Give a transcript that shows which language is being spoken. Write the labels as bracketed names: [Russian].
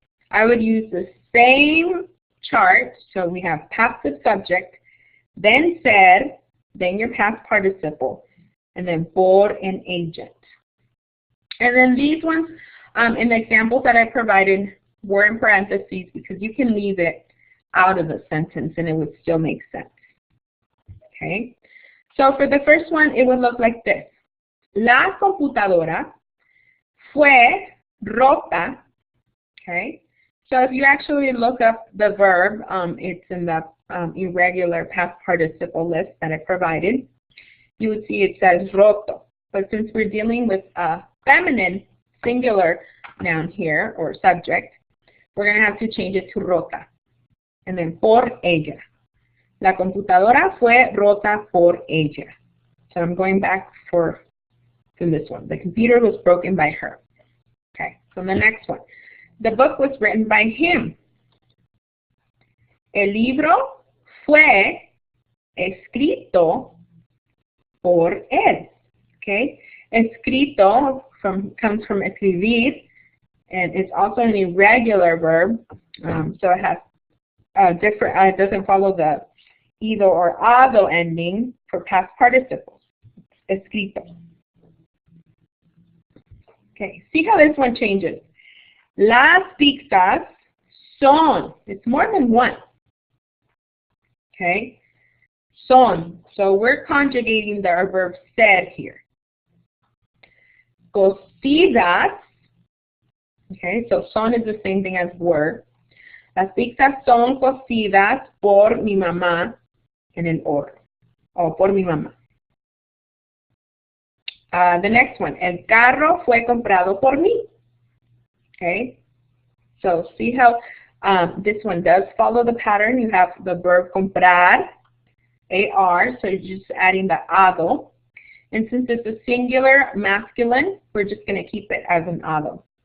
[English] I would use the same chart, so we have passive subject, then said, then your past participle, and then por and agent. And then these ones, in the examples that I provided, were in parentheses because you can leave it out of the sentence and it would still make sense. Okay? So for the first one, it would look like this. [Spanish] La computadora fue rota. [English] Okay? So if you actually look up the verb, it's in the irregular past participle list that I provided. You would see it says roto. But since we're dealing with a feminine singular noun here, or subject, we're going to have to change it to rota. And then por ella. [Spanish] La computadora fue rota por ella. [English] So I'm going back to this one. The computer was broken by her. Okay, so the next one. The book was written by him. [Spanish] El libro fue escrito por él. Okay? [English] Escrito comes from escribir, and it's also an irregular verb, so it has it doesn't follow the ido or ado ending for past participles. Escrito. Okay, see how this one changes. [Spanish] Las pizzas son. [English] It's more than one. Okay, son. So we're conjugating our verb ser here. Cocidas. Okay, so son is the same thing as were. [Spanish] Las pizzas son cocidas por mi mamá en el horno. O por mi mamá. [English] The next one. [Spanish] El carro fue comprado por mí. [English] Okay, so see how this one does follow the pattern. You have the verb comprar, AR, so you're just adding the ado. And since it's a singular masculine, we're just going to keep it as an ado.